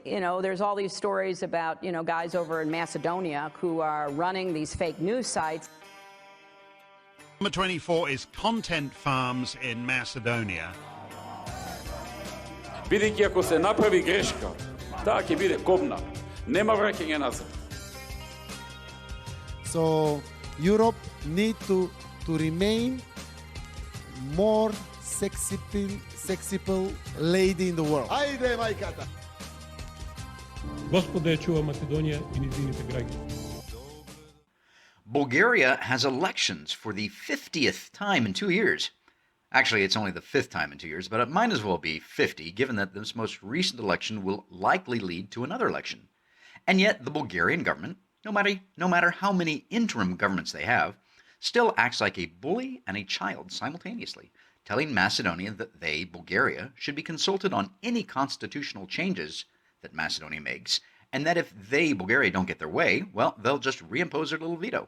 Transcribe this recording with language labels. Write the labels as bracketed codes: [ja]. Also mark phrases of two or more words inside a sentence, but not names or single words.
[en] there's all these stories about, guys over in Macedonia who are running these fake news sites. Number 24 is content farms in Macedonia. [mk] Бидејќи ако се направи грешка, таа ќе биде кобна. Нема враќање назад. [en] So Europe need to remain more sexy lady in the world. [mk] Ајде, мајката! Господа ја чува Македонија и низините граѓани. [en] Bulgaria has elections for the 50th time in 2 years. Actually, it's only the 5th time in 2 years, but it might as well be 50, given that this most recent election will likely lead to another election. And yet, the Bulgarian government, no matter how many interim governments they have, still acts like a bully and a child simultaneously, telling Macedonia that they, Bulgaria, should be consulted on any constitutional changes that Macedonia makes, and that if they, Bulgaria, don't get their way, well, they'll just reimpose their little veto.